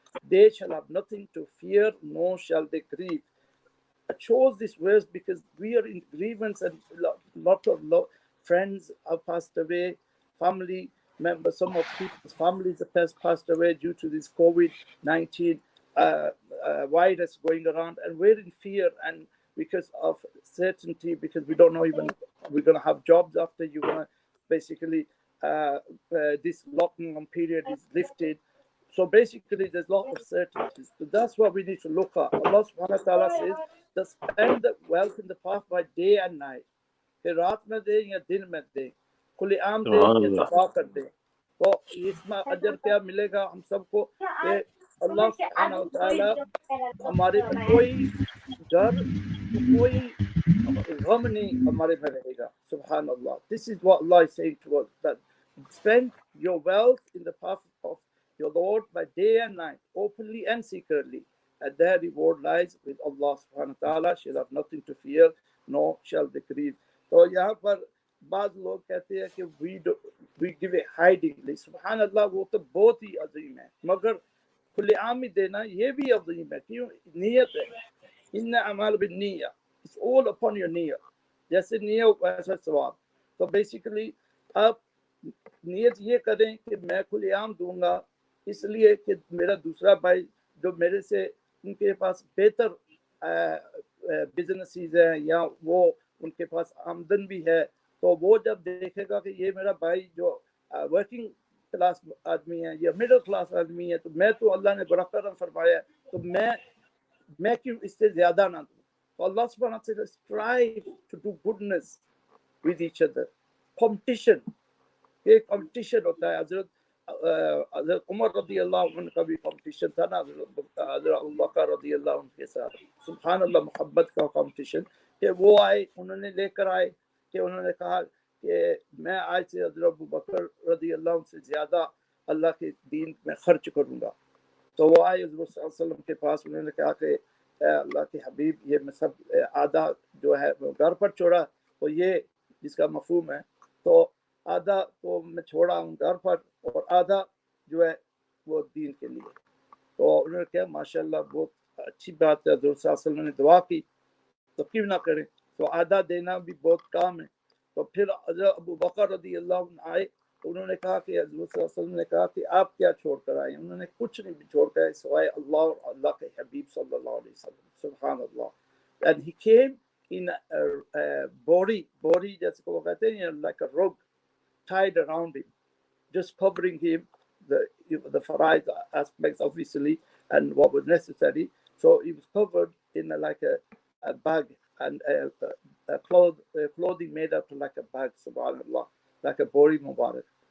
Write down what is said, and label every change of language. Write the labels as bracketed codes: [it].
[en] They shall have nothing to fear, nor shall they grieve. I chose this verse because we are in grievance and lot of friends have passed away, family members, some of people's families have passed away due to this COVID-19 virus going around, and we're in fear and because of certainty, because we don't know even we're going to have jobs after you're going to basically this lockdown period is lifted. So basically, there's a lot of certainties. So that's what we need to look at. Allah subhanahu wa ta'ala says, to spend the wealth in the path by day and night. [ur] کہ رات میں دیں یا دن میں دیں, کھلی عام دیں یا چھپا کر دیں. تو اس میں اجر کیا ملے گا ہم سب کو کہ اللہ سبحانہ و تعالیٰ ہمارے میں کوئی ڈر, کوئی غم نہیں ہمارے میں رہے گا. سبحان اللہ. [en] This is what Allah is saying to us, that spend your wealth in the path of your Lord by day and night, openly and secretly, and their reward lies with Allah subhanahu wa ta'ala. Shall have nothing to fear, nor shall they grieve. [ur] تو یہاں پر بعض لوگ کہتے ہیں کہ [en] we give it hidingly. [ur] سبحان اللہ, وہ تو بہت ہی عظیم ہے, مگر کھلے عام ہی دینا یہ بھی عظیم ہے. کیوں؟ نیت ہے. [ar] ان اعمال بالنیہ, [en] it's all upon your [ur] نیت. جیسے نیت ویسا ثواب. تو بیسیکلی آپ نیت یہ کریں کہ میں کھلے عام دوں گا اس لیے کہ میرا دوسرا بھائی جو میرے سے ان کے پاس بہتر بزنسز ہیں یا وہ ان کے پاس آمدن بھی ہے, تو وہ جب دیکھے گا کہ یہ میرا بھائی جو ورکنگ کلاس آدمی ہے یا مڈل کلاس آدمی ہے, تو میں تو اللہ نے بڑا کرم فرمایا ہے, تو میں کیوں اس سے زیادہ نہ دوں. تو اللہ سبحانہ [en] wa ta'ala strive to do goodness with each other. [ur] Competition, یہ کمپٹیشن ہوتا ہے. حضرت عمر رضی اللہ عنہ کا بھی کمپٹیشن تھا نا حضرت ابو بکر رضی اللہ عنہ کے ساتھ. سبحان اللہ, محبت کا کمپٹیشن کہ وہ آئے, انہوں نے لے کر آئے کہ انہوں نے کہا کہ میں آج سے حضرت ابو بکر رضی اللہ عنہ سے زیادہ اللہ کے دین میں خرچ کروں گا. تو وہ آئے حضور صلی اللہ علیہ وسلم کے پاس, انہوں نے کہا کہ اللہ کے حبیب یہ میں سب آدھا جو ہے گھر پر چھوڑا, تو یہ جس کا مفہوم ہے, تو آدھا تو میں چھوڑا ہوں گھر پر اور آدھا جو ہے وہ دین کے لیے. تو انہوں نے کہا ماشاءاللہ بہت اچھی بات ہے, حضور صلی اللہ علیہ وسلم نے دعا کی تو کیوں نہ کریں. تو آدھا دینا بھی بہت کام ہے. تو پھر حضرت ابو بکر رضی اللہ عنہ آئے, تو انہوں نے کہا کہ حضور صلی اللہ علیہ وسلم نے کہا کہ آپ کیا چھوڑ کر آئے. انہوں نے کچھ نہیں بھی چھوڑ کر آئے سوائے اللہ اور اللہ کے حبیب صلی اللہ علیہ وسلم. سبحان اللہ. [en] And he came in a body [ur] جیسے کہ وہ کہتے ہیں, [en] like a rug tied around him, just covering him, the faraid aspects obviously and what was necessary. So he was covered in like a bag and a clothing made up like a bag, subhanallah, like a bori mubarak.